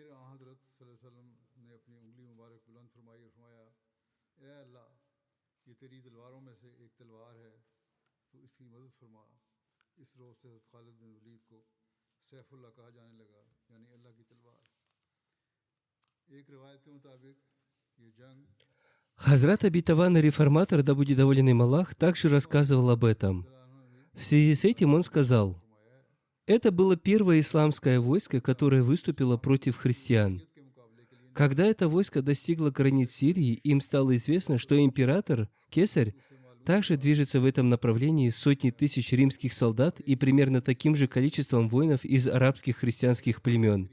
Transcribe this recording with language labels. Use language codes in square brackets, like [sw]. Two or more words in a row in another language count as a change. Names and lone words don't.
[hi] हज़रत [ar] صلى الله عليه وسلم [hi] ने अपनी उंगली मुबारक बुलंद फरमाई और फरमाया: ए अल्लाह, ये तेरी तलवारों में से एक तलवार है, तो इसकी मदद फरमा। इस रोज़ से हज़रत खालिद बिन वलीद को सैफुल्लाह कहा जाने लगा, यानी अल्लाह की तलवार। एक रिवायत के मुताबिक ये जंग [ru] Хазрат обетованный реформатор, да будет доволен им Аллах, также рассказывал об этом. В связи с этим он сказал: это было первое исламское войско, которое выступило против христиан. Когда это войско достигло границ Сирии, им стало известно, что император, Кесарь, также движется в этом направлении с сотней тысяч римских солдат и примерно таким же количеством воинов из арабских христианских племен.